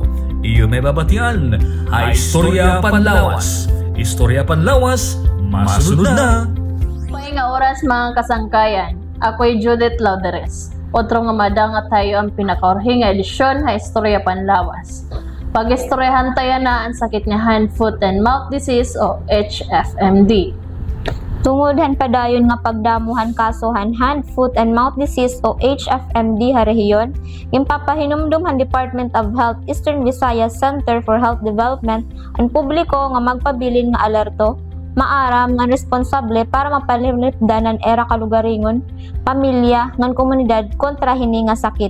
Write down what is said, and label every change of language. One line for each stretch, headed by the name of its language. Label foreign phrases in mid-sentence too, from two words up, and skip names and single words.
Waray: Iyo may babatian ay Istorya Panlawas. Istorya Panlawas, masunod na. May nga oras mga kasangkayan. Ako'y Judith Lauderes. Otro nga madangat tayo ang pinakaorhing nga edisyon ha Istorya Panlawas. Pag-istoryahan tayo na ang sakit nga
English: hand, foot, and mouth disease
Waray: o HFMD. Tungod padayon nga pagdamuhan kasohan
English: hand, foot, and mouth disease
Waray: o HFMD ha rehiyon, impapahinumdum han Department of Health Eastern Visayas Center for Health Development ang publiko nga magpabilin nga alerto, maaram nga responsable para mapalipdanan era kalugaringon, pamilya ngan komunidad kontra hini nga sakit.